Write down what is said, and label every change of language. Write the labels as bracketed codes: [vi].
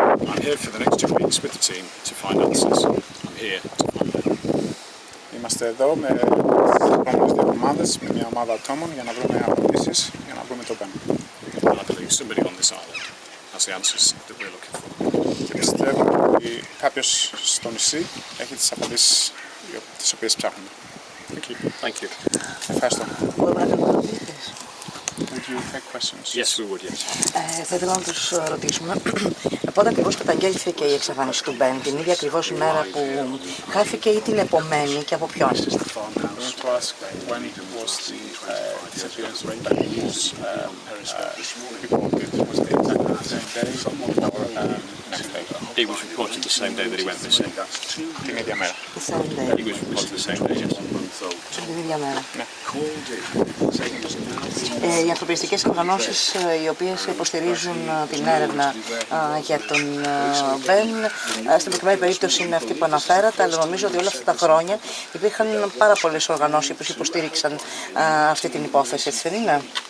[en] I'm here for the next 2 weeks with the team to find answers. I'm here to find them. [el] Είμαστε εδώ με τις επόμενες 2 εβδομάδες με μια ομάδα ατόμων για να βρούμε απαντήσεις, για να βρούμε το Ben. [en] I believe somebody on this island has the answers that we're looking for. [el] Και πιστεύω ότι κάποιος στο νησί έχει τις απαντήσεις τις οποίες ψάχνουμε. [en] Thank you. [el] Ευχαριστώ. Μπορούμε να κάνουμε ερωτήσεις. [en] Would you take questions? Yes, we would, yes. [el] Θα ήθελα να τους ρωτήσουμε πότε ακριβώς καταγγέλθηκε η εξαφάνιση του Ben, την ίδια ακριβώς ημέρα που χάθηκε ή την επομένη και από ποιον? [en] I want to ask when was the disappearance of Ben was reported? Was it exactly the same day or next day? It was reported the same day that he went missing. [el] Την ίδια μέρα. [en] The same day. It was reported the same day, yes. [el] Την ίδια μέρα. Ναι. Οι ανθρωπιστικές οργανώσεις οι οποίες υποστηρίζουν την έρευνα για τον Ben, στην προκειμένη περίπτωση είναι αυτή που αναφέρατε, αλλά νομίζω ότι όλα αυτά τα χρόνια υπήρχαν πάρα πολλές οργανώσεις που υποστήριξαν αυτή την υπόθεση, έτσι δεν είναι?